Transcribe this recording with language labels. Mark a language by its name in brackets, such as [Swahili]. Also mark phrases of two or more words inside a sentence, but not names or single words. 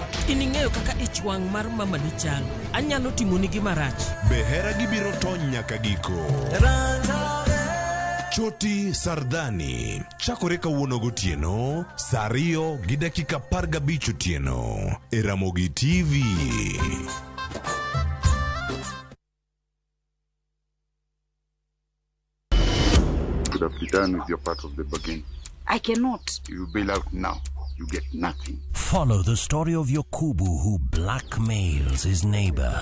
[Luo (Kenya and Tanzania)] in ing'eyo kaka ich wang' mar mama ni chal. Anyalo timoni gima rach. Behera gibiro tony nyaka giko. Choti Sardani chakore kawuono gotieno saa 2:15 otieno e Ramogi TV. [English] Could have been done with your part of the bargain. I cannot. You bail out now. You get nothing. Follow the story of Yokubu who blackmails his neighbor.